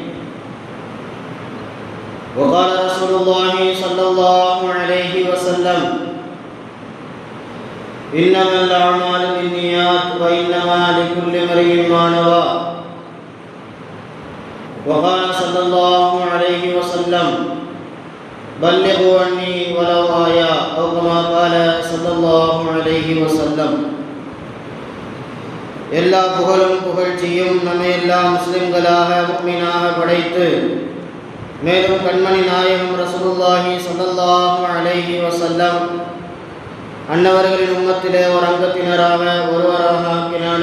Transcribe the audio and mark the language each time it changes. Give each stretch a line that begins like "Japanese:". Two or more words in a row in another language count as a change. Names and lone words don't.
Arabic: وقال رسول الله صلى الله عليه وسلم: إنما الأعمال بالنيات وإنما لكل امرئ ما نوى. وقال صلى الله عليه وسلم: بلغوا عني ولو آية، أو كما قال صلى الله عليه وسلم.
Tamil: எல்லா புகழும் புகழ்ச்சியும் நம்மை எல்லா முஸ்லிம்களாக முஃமினாக படைத்து மேலும் கண்மணி நாயகம்
Arabic: رسول الله صلى الله عليه وسلم
Tamil: அன்னவர்களின் உம்மத்திலே ஒரு அங்கத்தினராக ஒருவராக ஆக்கினானே.